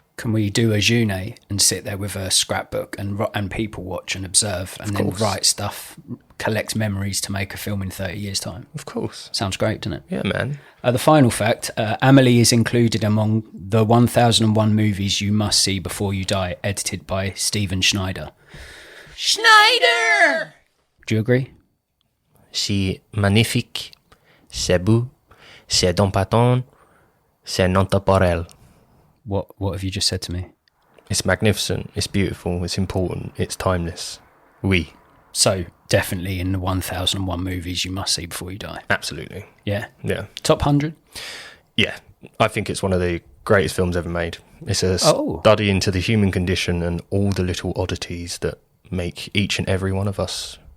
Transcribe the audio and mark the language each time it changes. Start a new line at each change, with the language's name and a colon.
English: Can we do a Jeunet and sit there with a scrapbook and people watch and observe, and then write stuff, collect memories to make a film in 30 years' time? Of course. Sounds great, doesn't it? Yeah, man. The final fact, Amelie is included among the 1001 movies you must see before you die, edited by Steven Schneider. Schneider! Do you agree?
French: C'est magnifique, c'est beau, c'est domptant, c'est intemporel.
English: What have you just said to me? It's magnificent, it's beautiful, it's important, it's timeless.
French: Oui.
English: So, definitely in the 1001 movies you must see before you die. Absolutely. Yeah? Yeah. Top 100? Yeah. I think it's one of the greatest films ever made. It's a study into the human condition and all the little oddities that make each and every one of us